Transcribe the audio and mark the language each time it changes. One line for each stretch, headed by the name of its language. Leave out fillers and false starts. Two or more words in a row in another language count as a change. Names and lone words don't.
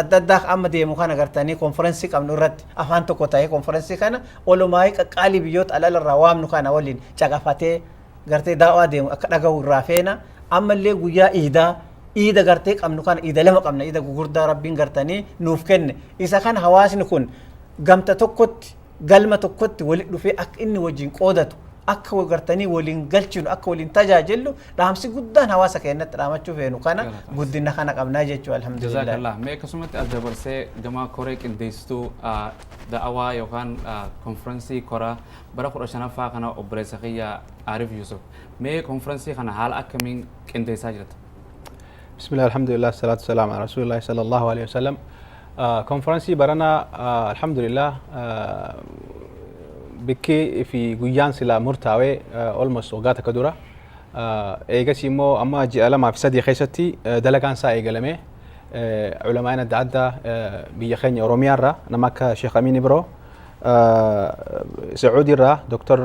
Oromo: adda addaa amma deemu kana gartanii konferensii qabnu irratti afaan tokko tahee konferensii kana olumaayii qaqqaalii biyyoota alalarraa waamnu kana waliin caqafatee gartee daawaa deemu akka dhagahu irraa feena ammallee guyyaa iida gartee qabnu kana iida lama qabna iida gugurdaa rabbiin gartanii nuuf kenne isa kana hawaasni kun gamta tokkotti galma tokkotti walitti dhufee akka inni wajjin qoodatu akka gartanii waliin galchinu akka waliin tajaajilu dhaamsi guddaan hawaasa keenyatti dhaamachuu feenu kana guddina kana qabnaa jechuu alhamdulillah. Jazakallah. Mee akkasumatti as dabarsee gama koree qindeessituu da'awaa yookaan konferensii koraa bara 15ffaa kana obboleessa kiyya Arif Yusuf. Mee konferensii kana haala akkamiin qindeessaa jirta?
Arabic: بسم الله الحمد لله الصلاة السلام على رسول الله صلى الله عليه وسلم.
Oromo: Konferensii barana alhamdulillah bikki fi guyyaan sila murtaawee almost waggaa takka dura eegas immoo amma ji'a 2 fi 3 keessatti dalagaan isaa eegalame ulamaan adda addaa biyya keenya Oromiyaarraa nama akka Sheekh Amin Ibro Sacuudiirraa Dr.